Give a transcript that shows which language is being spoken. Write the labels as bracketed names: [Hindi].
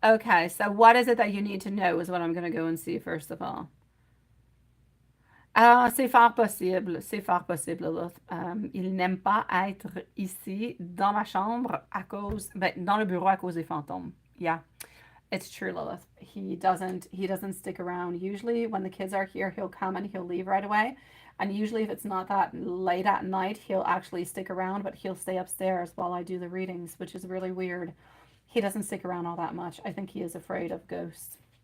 [English] Okay, so what is it that you need to know is what I'm going to go and see first of all. [French] C'est fort possible, c'est fort possible, Lilith. Il n'aime pas être ici dans ma chambre à cause, dans le bureau à cause des fantômes. [English] Yeah, it's true, Lilith. He doesn't stick around. Usually when the kids are here, he'll come and he'll leave right away. And usually if it's not that late at night, he'll actually stick around, but he'll stay upstairs while I do the readings, which is really weird. He doesn't stick around all that much. I think he is afraid of ghosts.